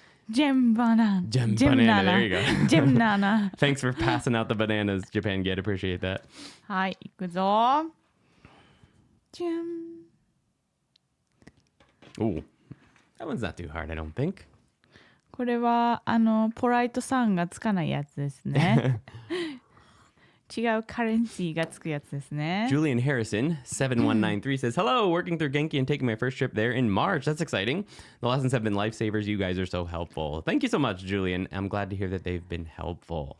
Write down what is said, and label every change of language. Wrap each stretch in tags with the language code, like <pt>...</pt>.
<en>Gem banana. There you go. Gem nana. Thanks for passing out the bananas, Japan Get. Appreciate that.</en> <ja>はい、いくぞ。Gem.</ja> <en>Ooh, that one's not too hard, I don't think.</en> <ja>これはポライトさんがつかないやつですね。違うカレンシーがつくやつですね。</ja> <en>Julian Harrison 7193 says, "Hello, working through Genki and taking my first trip there in March. That's exciting. The lessons have been lifesavers. You guys are so helpful." Thank you so much, Julian. I'm glad to hear that they've been helpful.</en>